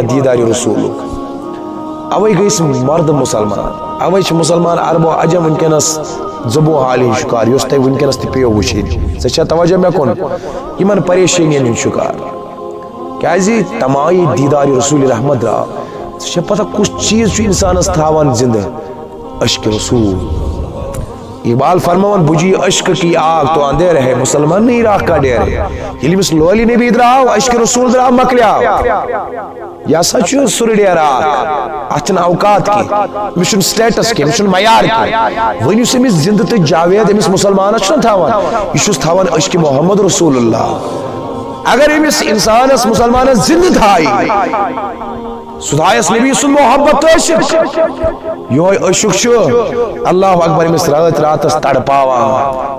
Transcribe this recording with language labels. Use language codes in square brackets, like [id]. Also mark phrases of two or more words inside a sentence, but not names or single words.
[ks] دیٖدارِ رسوٗلُک اوے گٔے أسۍ مرد مسلمان اوے چھِ مسلمان عرب و عجم ونکیٚنس زبو حالہِ ہٕنٛدۍ شکار یُس تۄہہِ ونکیٚنس تہِ پیٚیو وٕچھِنۍ ژےٚ چھا توجہ مےٚ کُن یِمن پریشٲنین ہٕنٛدۍ شکار کیازِ تمام دیٖدارِ رسول رحمت درٛاو ژےٚ چھا پتہ کُس چیٖز چھُ انسانس تھاوان زندٕ عشق رسول اقبال فرماون [ur] بجھی عشق کی آگ تو اندھیر ہے مسلمان نہیں راہ کا ڈیر ہے [ks] ییٚلہِ أمِس لولی نبی درٛاو عشق رسول درٛاو مکلیو یہ ہسا چھُ سُرٕ ڈیر اکھ اتھ چھنہٕ اوقات کینٛہہ أمِس چھُنہٕ سٹیٹس کینٛہہ أمِس چھُنہٕ معیار کینٛہہ وۄنۍ یُس أمِس زندٕ تہٕ جاوید أمِس مسلمانس چھُنہ تھاوان یہِ چھُس تھاوان عشق [ar] محمد رسول اللہ [ks] اگر أمِس انسانس مسلمانس زندٕ تھایہِ سُہ تھایس نبی سُنٛد محبت تہٕ عشق یہوے عشق چھُ [ar] اللہ اکبر [ks] أمِس راتھ راتس تڑپاوان